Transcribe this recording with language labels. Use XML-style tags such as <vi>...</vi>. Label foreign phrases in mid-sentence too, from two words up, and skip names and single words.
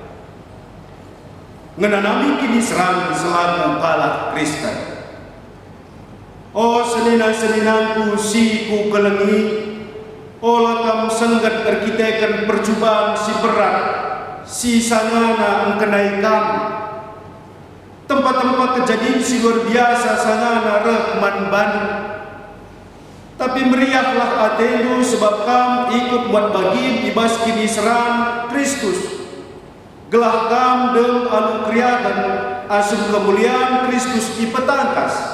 <btx>Ngenanami kini serang selaku kalak Kristen. Oh senina-seninanku si ku kelengi, oh lakam senggat erkitekan percubaan si berat, si sangana engkenai kam. Tempat-tempat kejadian si</btx> <id>luar biasa</id> <btx>sangana rehman banu. Tapi meriahlah atenu sebab kam ikut buat bagian ibas kini serang Kristus. Gelah kam dem alu kriadan asum kemuliaan Kristus ipetangkas.</btx>